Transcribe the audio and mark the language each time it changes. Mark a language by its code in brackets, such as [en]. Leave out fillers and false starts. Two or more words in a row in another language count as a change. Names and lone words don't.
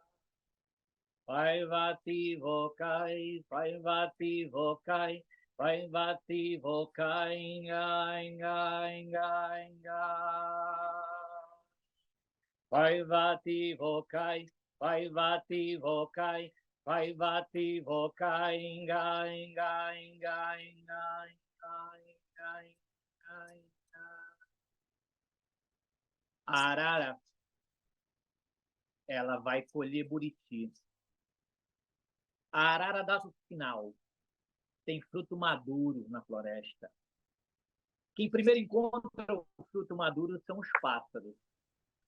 [pt] Paivati vokai, paivati vokai, paivati vokai, ngai, ngai, ngai, ngai. Paivati vokai, paivati vokai, paivati vokai, ngai, ngai, ngai, ngai, ngai, ngai, ngai, ngai. A arara, ela vai colher buriti. A arara dá o sinal. Tem fruto maduro na floresta. Quem primeiro encontra o fruto maduro são os pássaros.